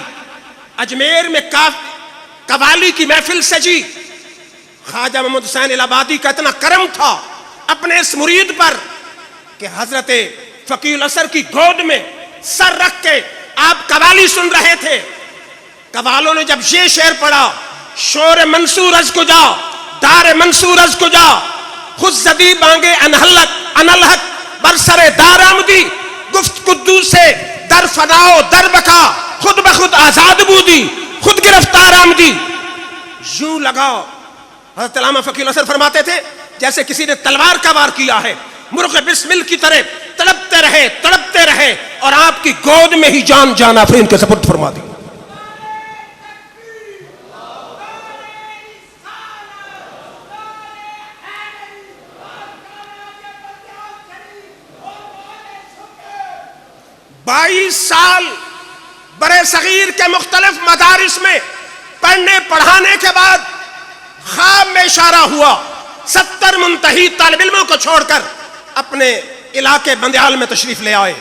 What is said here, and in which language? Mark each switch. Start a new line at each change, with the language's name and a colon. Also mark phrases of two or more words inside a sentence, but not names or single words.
Urdu: اجمیر میں قوالی کی محفل سجی. خواجہ محمد حسین الہ آبادی کا اتنا کرم تھا اپنے اس مرید پر کہ حضرت فقیہ الاثر کی گود میں سر رکھ کے آپ قوالی سن رہے تھے. قوالوں نے جب یہ شعر پڑھا
Persian: شور منصور از کجا دار منصور از کجا خود زدی بانگے انحق برسر دار آمدی گفت قدوس سے در فناؤ در بکا خود بخود آزاد بودی خود گرفتار آمدی،
Urdu: یوں لگاؤ. حضرت علامہ فقیہ الاسر فرماتے تھے جیسے کسی نے تلوار کا وار کیا ہے، مرغ بسمل کی طرح تڑپتے رہے اور آپ کی گود میں ہی جان آفرین کے سپرد فرما دی. بائیس سال برے صغیر کے مختلف مدارس میں پڑھنے پڑھانے کے بعد خواب میں اشارہ ہوا 70 منتہی طالب علموں کو چھوڑ کر اپنے علاقے بندیال میں تشریف لے آئے.